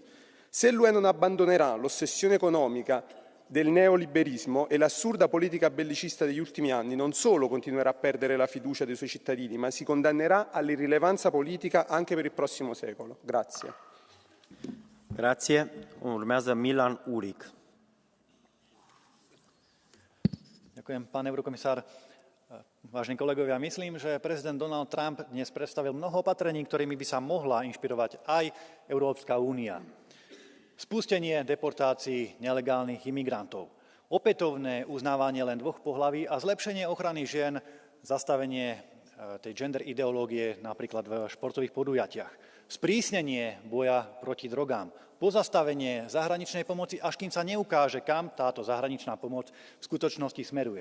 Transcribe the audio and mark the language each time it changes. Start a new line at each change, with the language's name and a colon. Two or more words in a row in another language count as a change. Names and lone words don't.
Italian: Se l'UE non abbandonerà l'ossessione economica del neoliberismo e l'assurda politica bellicista degli ultimi anni, non solo continuerà a perdere la fiducia dei suoi cittadini, ma si condannerà all'irrilevanza politica anche per il prossimo secolo. Grazie. Grazie. Urmează Milan Uric.
Slovak: Ďakujem, pán eurokomisár. Vážení kolegovia, myslím, že prezident Donald Trump dnes predstavil mnoho opatrení, ktorými by sa mohla inšpirovať aj Európska únia. Spustenie deportácií nelegálnych imigrantov, opätovné uznávanie len dvoch pohlaví a zlepšenie ochrany žien, zastavenie tej gender ideológie napríklad v športových podujatiach, sprísnenie boja proti drogám, pozastavenie zahraničnej pomoci, až kým sa neukáže, kam táto zahraničná pomoc v skutočnosti smeruje.